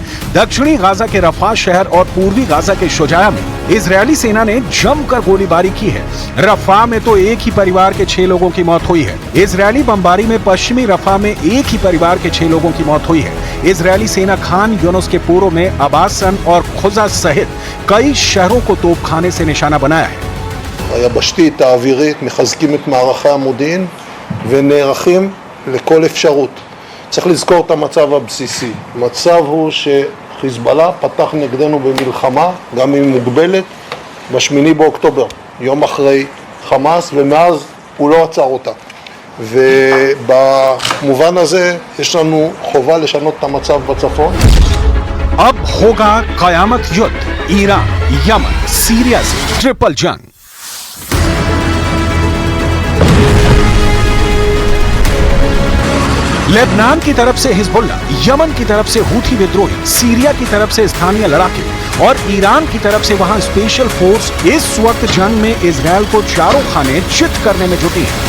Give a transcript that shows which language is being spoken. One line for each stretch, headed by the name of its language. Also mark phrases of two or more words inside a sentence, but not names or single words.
Hindi: दक्षिणी गाजा के रफा शहर और पूर्वी गाजा के शुजाया में इजरायली सेना ने जमकर गोलीबारी की है। रफा में तो एक ही परिवार के 6 लोगों की मौत हुई है। इजरायली बमबारी में पश्चिमी रफा में एक ही परिवार के 6 लोगों की मौत हुई है। इजरायली सेना खान यूनुस के पूर्व में अबासन और खुजा सहित कई शहरों को तोपखाने से निशाना बनाया है।
Hebrew: היבשתית, האווירית, מחזקים את מערכי המודיעין ונערכים לכל אפשרות. צריך לזכור את המצב הבסיסי. המצב הוא שחיזבאללה פתח נגדנו במלחמה, גם אם מוגבלת, ב8 באוקטובר, יום אחרי חמאס, ומאז הוא לא עצר אותה. ובמובן הזה יש לנו חובה לשנות את המצב בצפון.
Hindi: अब होगा कयामत युद्ध, ईरान, यमन, सीरिया से ट्रिपल जंग। लेबनान की तरफ से हिजबुल्ला, यमन की तरफ से हूथी विद्रोही, सीरिया की तरफ से स्थानीय लड़ाके और ईरान की तरफ से वहां
English: special force
Hindi: इस वक्त जंग में इजरायल को चारों खाने चित करने में जुटी है।